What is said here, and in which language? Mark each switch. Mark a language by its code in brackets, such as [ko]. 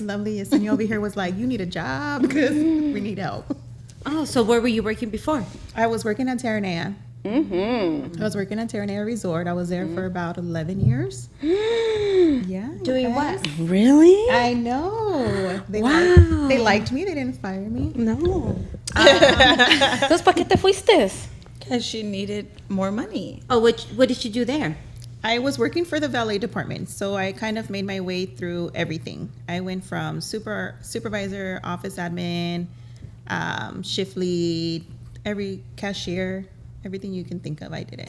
[en] lovely Yesenia over here was like, you need a job because we need help. Oh, so where were you working before? I was working at Terranea I was working at Terranera Resort. I was there for about 11 years. Yeah. Doing what? Really? I know. Wow. They liked me. They didn't fire me. No. [es] Entonces, ¿para qué te fuiste? [en] Because she needed more money. Oh, what did you do there? I was working for the valet department, so I kind of made my way through everything. I went from supervisor, office admin, shift lead, every cashier, everything you can think of, I did it.